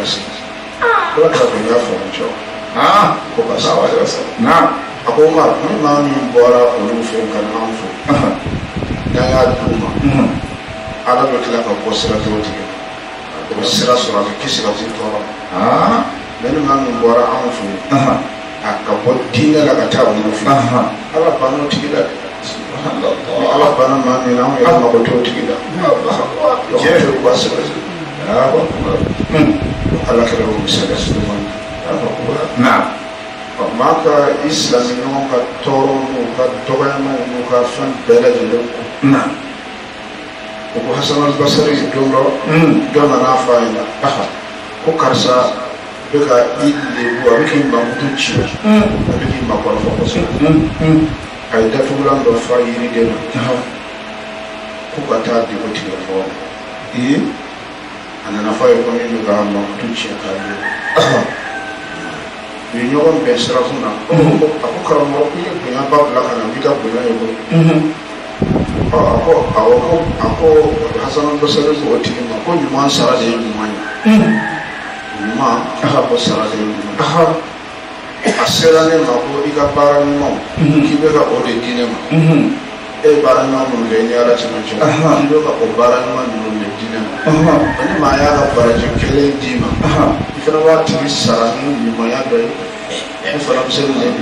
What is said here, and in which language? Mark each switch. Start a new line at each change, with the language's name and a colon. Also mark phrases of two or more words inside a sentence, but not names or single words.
Bambara: lasegin Ala kɛra ko n y'a faamu cɛw ko ka sa a ko Umar ni maa min bɔra olu fɛ ka na anw fɛ n'an y'a d'u ma Ala bɛ tila ka bɔ sira t'o tigi la o sira sɔrɔ a bɛ kisi ka bɔ tɔɔrɔ ma mais ni maa min bɔra anw fɛ a ka bɔ diinɛ la ka taa olu fɛ Ala banna o tigi la dɛ ni Ala banna maa min na anw yɛrɛ mago t'o tigi la diɲɛ fɛ u b'a sɛbɛn Ala kɛra o misaliya suguman maa ka i silamɛ ɲɔgɔn ka tɔɔrɔ n'u ka dɔgɔyamaw n'u ka fɛn bɛɛ lajɛlen ko ko Hasan al-Basri don dɔ nana fɔ a ɲɛna ko karisa bɛ ka i lebu a bɛ k'i makutu ci a bɛ k'i makɔrɔfɔ kosɛbɛ a ye datugulan dɔ fa yiriden na ko ka taa degun tigɛ fɔ a nana fɔ a ye ko min bɛ ka makutu ci k'a lebu u ye ɲɔgɔn bɛn sirakun na a ko karamɔgɔ ko i ye bonya ba bila ka na i ka bonya ye koyi a ko Hasan al-Basri ko o tigi ma ko ɲuman sara de ye ɲuman ye ɲuman ko sara de ye ɲuman a sera ne ma ko i ka baara ɲumanw k'i bɛ ka o de di ne ma e ye baara ɲuman minnu kɛ ni Ala cɛmancɛ k'i bɛ ka o baara ɲuman minnu de di ne ma ni maa y'a ka baraji kelen d'i ma i fana b'a tigi sara ni ɲumanya dɔ ye ne fana bɛ se ka nin